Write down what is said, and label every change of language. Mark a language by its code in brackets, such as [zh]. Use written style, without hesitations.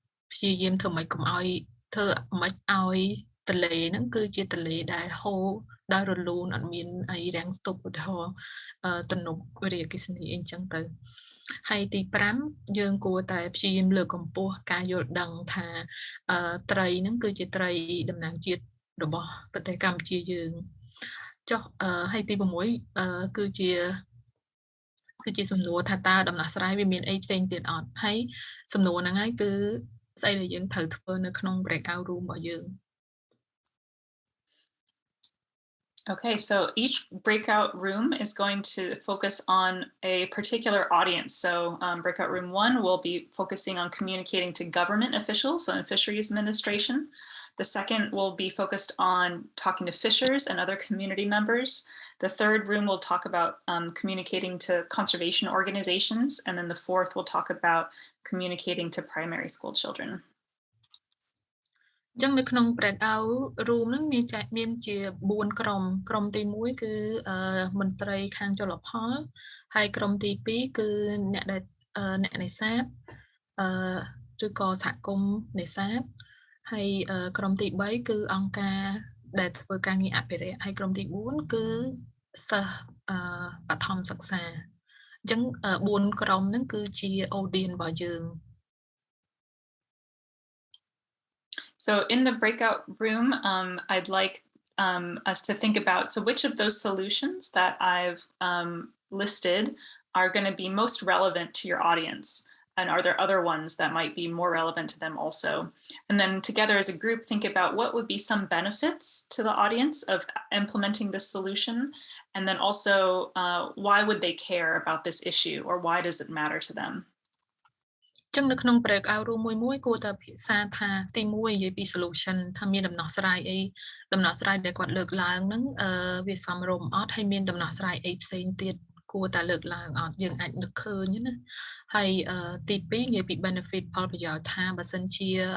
[km] ព្យាយាមធ្វើម៉េចកុំឲ្យធ្វើម៉េចឲ្យទន្លេហ្នឹងគឺជាទន្លេដែលហូរដោយរលូនអត់មានអីរាំងស្ទប់ឧទាហរណ៍ទំនប់វារីអគ្គិសនីអីចឹងទៅហើយទី5យើងគួរតែព្យាយាមលើកកម្ពស់ការយល់ដឹងថាត្រីហ្នឹងគឺជាត្រីតំណាងជាតិរបស់ប្រទេសកម្ពុជាយើងចុះហើយទី6 គឺជាសំណួរថាតើដំណោះស្រាយវាមានអីផ្សេងទៀតអត់ហើយសំណួរហ្នឹងហើយគឺស្អីដែលយើងត្រូវធ្វើនៅក្នុង breakout room របស់យើង [en] Okay, so each breakout room is going to focus on a particular audience. So breakout room 1 will be focusing on communicating to government officials, so in Fisheries Administration. The second will be focused on talking to fishers and other community members. The third room will talk about communicating to conservation organizations. And then the fourth will talk about communicating to primary school children. [km] ចឹងនៅក្នុង breakout room ហ្នឹងមានជា4ក្រុមទី1គឺមន្ត្រីខាងជលផលហើយក្រុមទី2គឺអ្នកនេសាទឬក៏សហគមន៍នេសាទហើយក្រុមទី3គឺអង្គការដែលធ្វើការងារអភិរក្សហើយក្រុមទី4គឺសិស្សបឋមសិក្សាអញ្ចឹង4ក្រុមហ្នឹងគឺជា audience របស់យើង [en] So in the breakout room, I'd like us to think about, so which of those solutions that I've listed are going to be most relevant to your audience? And are there other ones that might be more relevant to them also? And then together as a group, think about what would be some benefits to the audience of implementing this solution. And then also, why would they care about this issue, or why does it matter to them? [km] ចឹងនៅក្នុង breakout room មួយគួរតែពិភាក្សាថាទី1និយាយពី solution ថាមានដំណោះស្រាយអីដំណោះស្រាយដែលគាត់លើកឡើងហ្នឹងវាសមរម្យអត់ហើយមានដំណោះស្រាយអីផ្សេងទៀតគួរតែលើកឡើងអត់យើងអាចនឹកឃើញណាហើយទី2និយាយពី benefit ផលប្រយោជន៍ថាបើសិនជា